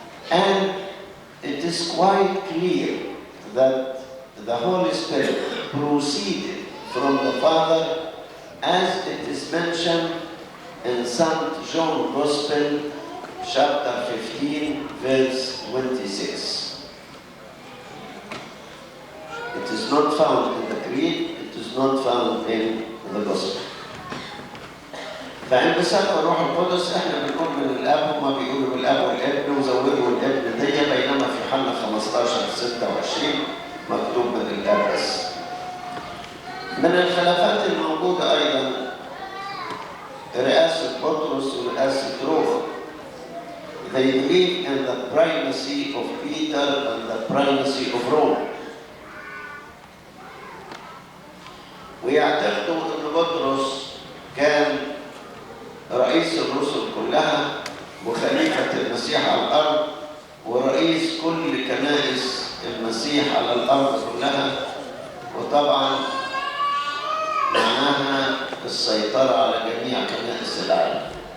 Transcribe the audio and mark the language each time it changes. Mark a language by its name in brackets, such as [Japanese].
[English] And it is quite clear that the Holy Spirit proceeded from the Father as it is mentioned in St. John Gospel, chapter 15, verse 26. It is not found in the Creed, it is not found in the Gospel. [Arabic] فانبثاق الروح القدس احنا بنقول من الاب، هما بيقولوا بالاب والابن وزودوا الابن دي، بينما في يوحنا 15:26 مكتوب من الاب بس. من الخلافات الموجوده ايضا رئاسه بطرس ورئاسه روما. [English] They believe in the primacy of Peter and the primacy of Rome. [Arabic] ويعتقدوا ان بطرس كان رئيس الرسل كلها وخليفة المسيح على الأرض ورئيس كل كنائس المسيح على الأرض كلها، وطبعا معناها السيطرة على جميع كنائس العالم.